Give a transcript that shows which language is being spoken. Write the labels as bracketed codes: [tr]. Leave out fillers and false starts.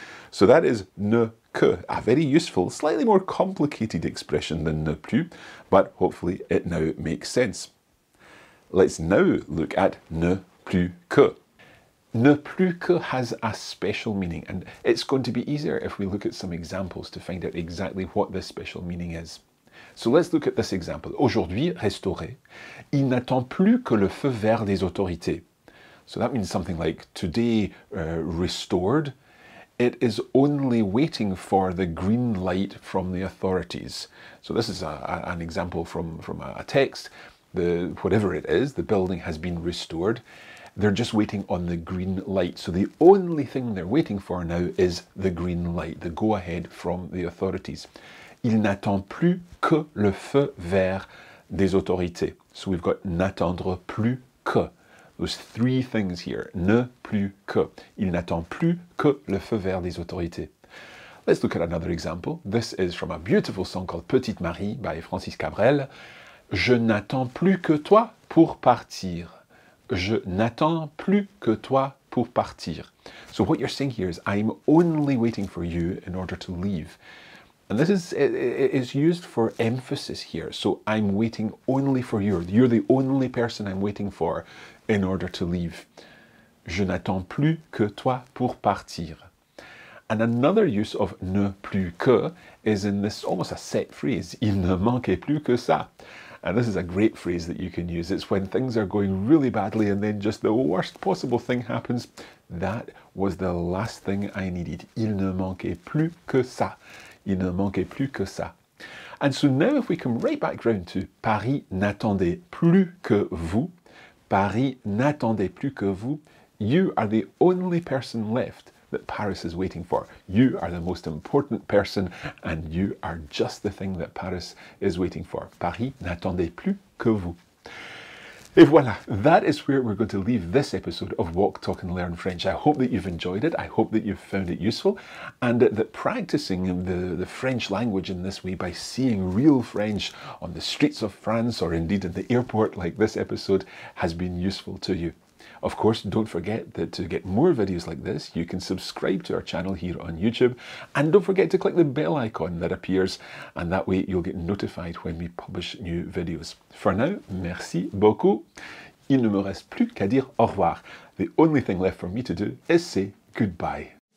[en] So that is ne que, a very useful, slightly more complicated expression than ne plus, but hopefully it now makes sense. Let's now look at ne plus que. Ne plus que has a special meaning, and it's going to be easier if we look at some examples to find out exactly what this special meaning is. So let's look at this example. [fr] Aujourd'hui, restauré, il n'attend plus que le feu vert des autorités. [en] So that means something like today restored, it is only waiting for the green light from the authorities. So this is an example from a text. Whatever it is, the building has been restored. They're just waiting on the green light. So the only thing they're waiting for now is the green light, the go-ahead from the authorities. [fr] Il n'attend plus que le feu vert des autorités. [en] So we've got n'attendre plus que. Those three things here. [fr] Ne plus que. Il n'attend plus que le feu vert des autorités. [en] Let's look at another example. This is from a beautiful song called Petite Marie by Francis Cabrel. [fr] Je n'attends plus que toi pour partir. Je n'attends plus que toi pour partir. [en] So what you're saying here is, I'm only waiting for you in order to leave. And this is used for emphasis here. So I'm waiting only for you. You're the only person I'm waiting for in order to leave. [fr] Je n'attends plus que toi pour partir. [en] And another use of ne plus que is in this almost a set phrase. [fr] Il ne manquait plus que ça. [en] And this is a great phrase that you can use. It's when things are going really badly and then just the worst possible thing happens. That was the last thing I needed. [fr] Il ne manquait plus que ça. Il ne manquait plus que ça. [en] And so now if we come right back round to [fr] Paris n'attendait plus que vous. Paris n'attendait plus que vous. [en] You are the only person left that Paris is waiting for. You are the most important person and you are just the thing that Paris is waiting for. [fr] Paris n'attendait plus que vous. Et voilà, [en] that is where we're going to leave this episode of Walk, Talk and Learn French. I hope that you've enjoyed it. I hope that you've found it useful and that practicing the French language in this way by seeing real French on the streets of France or indeed in the airport like this episode has been useful to you. Of course, don't forget that to get more videos like this, you can subscribe to our channel here on YouTube and don't forget to click the bell icon that appears and that way you'll get notified when we publish new videos. For now, [fr] merci beaucoup. Il ne me reste plus qu'à dire au revoir. [en] The only thing left for me to do is say goodbye.